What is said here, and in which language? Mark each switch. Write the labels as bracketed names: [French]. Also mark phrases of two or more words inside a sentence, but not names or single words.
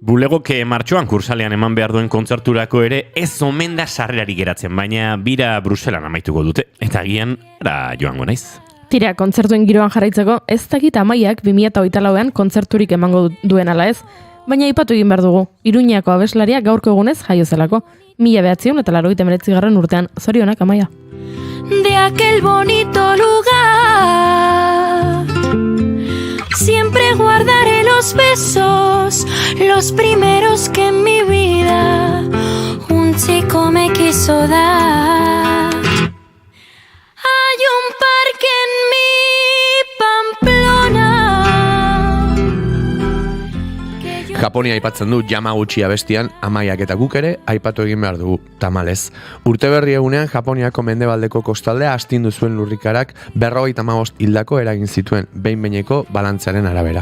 [Basque] Bulegoke martxoan kursalean eman behar duen kontzerturako ere ez omen da sarrerari geratzen, baina bira Bruselan amaituko dute, eta agian joango naiz. Tira, kontzertuen giroan jarraitzeko, ez dakit Amaiak 2024an kontzerturik emango duen ala ez, baina aipatu egin behar dugu, Iruñako abeslaria gaurko egunez jaio zelako, 1989 urtean, zorionak Amaia. [Spanish] De aquel bonito lugar siempre guardaré los besos, los primeros que en mi vida un chico me quiso dar. Hay un parque en mi Pamplona. [Basque] Japonia aipatzen du Yamaguchi abestian, Amaiak eta guk ere aipatu egin behar dugu, tamalez. Urteberri egunean Japoniako mendebaldeko kostaldea astindu zuen lurrikarak 55 hildako eragin zituen behin-behineko balantzearen arabera.